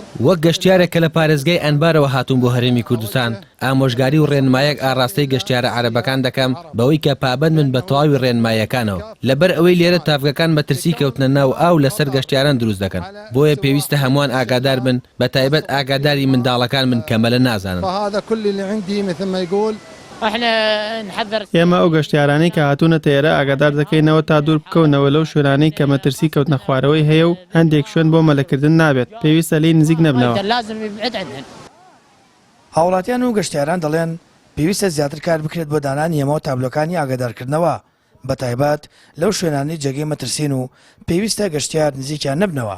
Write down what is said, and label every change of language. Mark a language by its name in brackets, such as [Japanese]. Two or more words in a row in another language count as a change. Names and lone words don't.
[Central Kurdish] وەک گەشتیارێکە لە پارێزگای ئەنبارەوە هاتوون بۆ هەرێمی کوردستان ئامۆژگاری و ڕێنمایەک ئاڕاستەی گەشتیارە عەرەبەکان دەکەم بەوەی کە پابەند من بە تەواوی ڕێنمایەکانەوە لەبەر ئەوەی لێرە تافگەکان مەترسی کەوتنە ناو ئاو لەسەر گەشتیاران دروست دەکەن بۆیە پێویستە هەمووان ئاگادار بن بە تایبەت ئاگاداری منداڵەکان من کەمەلە نازانن. [Arabic] فهذا كل اللي عندي مثل ما يقول [Central Kurdish] ئێمە ئەو گەشتیارانی کە هاتوونە تێرە ئاگادار دەکەینەوە تا دوور بکەونەوە لەو شوێنانەی کە مەترسی کەوتنە خوارەوەی هەیە و هەندێک شوێن بۆ مەلەکردن نابێت پێویستە لی نزیک نەبنەوە. هاوڵاتیان و گەشتیاران دەڵێن پێویستە زیاتر کار بکرێت بۆ دانانی ئەمە و تابلۆکانی ئاگادارکردنەوە بە تایبەت لەو شوێنانی جێگەی مەترسین و پێویستە گەشتیار نزیکیان نەبنەوە.